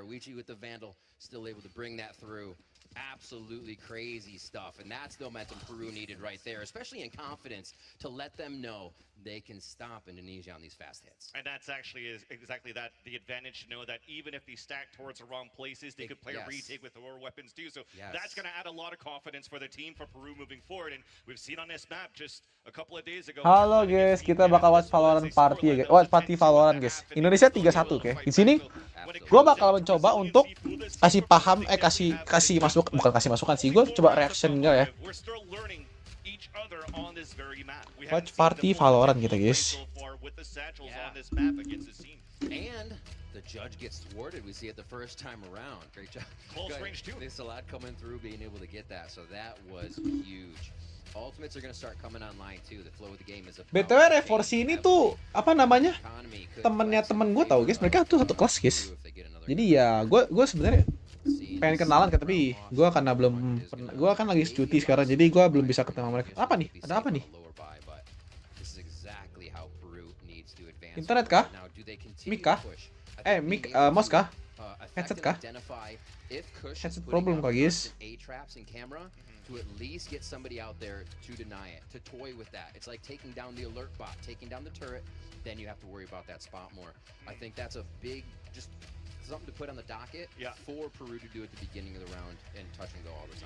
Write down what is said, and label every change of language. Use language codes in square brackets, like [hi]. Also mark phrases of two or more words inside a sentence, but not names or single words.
[en] Weechi with the Vandal still able to bring that through. Absolutely crazy stuff, and that's the momentum Peru needed right there, especially in confidence, to let them know they can stop Indonesia on these fast hits. And that's actually exactly that, the advantage to know that even if they stack towards the wrong places, they could play a retake with their weapons too. So that's going to add a lot of confidence for the team, for Peru moving forward. And we've seen on this map just a couple of days ago. [id] Halo guys, kita bakal watch Valorant party ya guys. [en] Watch party [id] Valorant guys. Indonesia 3-1 oke. Di sini gue bakal mencoba untuk kasih paham, kasih masuk, bukan kasih masukan sih, gue coba reactionnya ya. [en] Watch party [id] Valorant kita guys. [en] And the judge gets thwarted. We see it the first time around. Great job. Close range too. There's a lot coming through, being able to get that. So that was huge. Ultimates are going to start coming online too. The flow of the game is a [id] BTW Reforce ini tuh apa namanya? Temennya temen gue tau guys. Mereka tuh satu kelas guys. Jadi ya gue sebenarnya pengen kenalan kan, tapi gue karena belum pernah, gue kan lagi cuti sekarang, jadi gue belum bisa ketemu mereka. Apa nih? Ada apa nih? Internet kah? Mic kah? Mic, mouse kah? Headset kah? Headset problem kah guys? [en] To at least get somebody out there to deny it, to toy with that. It's like taking down the alert bot, taking down the turret, then you have to worry about that spot more. I think that's a big, just something to put on the docket for Peru to do at the beginning of the round and touch and go all the time.